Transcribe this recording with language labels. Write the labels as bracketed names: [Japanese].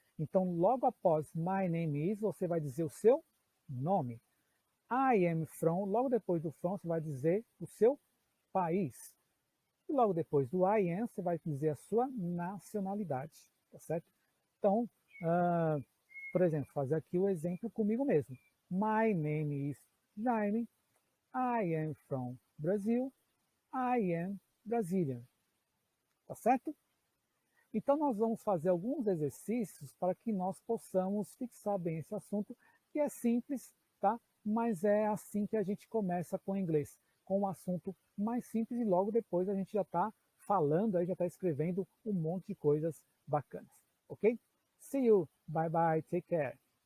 [Portuguese] Então, logo após [English] my name is, [Portuguese] você vai dizer o seu nome. [English] I am from, [Portuguese] logo depois do from, você vai dizer o seu país. E logo depois do [English] I am, [Portuguese] você vai dizer a sua nacionalidade, tá certo? Então, por exemplo, fazer aqui o exemplo comigo mesmo. [English] My name is Jaime, I am from Brazil, I am Brazilian. [Portuguese] Tá certo? Então, nós vamos fazer alguns exercícios para que nós possamos fixar bem esse assunto, que é simples, tá? Mas é assim que a gente começa com o inglês, com um assunto mais simples e logo depois a gente já está falando, aí já está escrevendo um monte de coisas bacanas, ok? [English] See you, bye bye, take care.